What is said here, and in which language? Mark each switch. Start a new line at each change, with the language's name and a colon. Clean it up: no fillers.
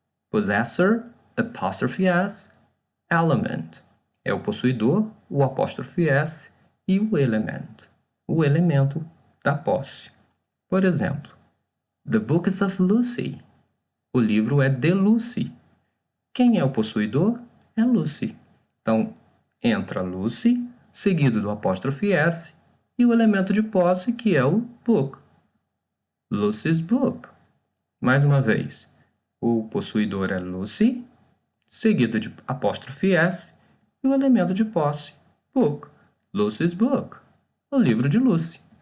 English: Possessor, apostrophe S, element.
Portuguese: É o possuidor, o apóstrofe S e o elemento da posse. Por exemplo,
English: The book is of Lucy.
Portuguese: O livro é de Lucy. Quem é o possuidor? É Lucy. Então, entra Lucy, seguido do apóstrofe S, e o elemento de posse, que é o book. Lucy's book. Mais uma vez, o possuidor é Lucy, seguido de apóstrofe S, e o elemento de posse, book. Lucy's book. O livro de Lucy.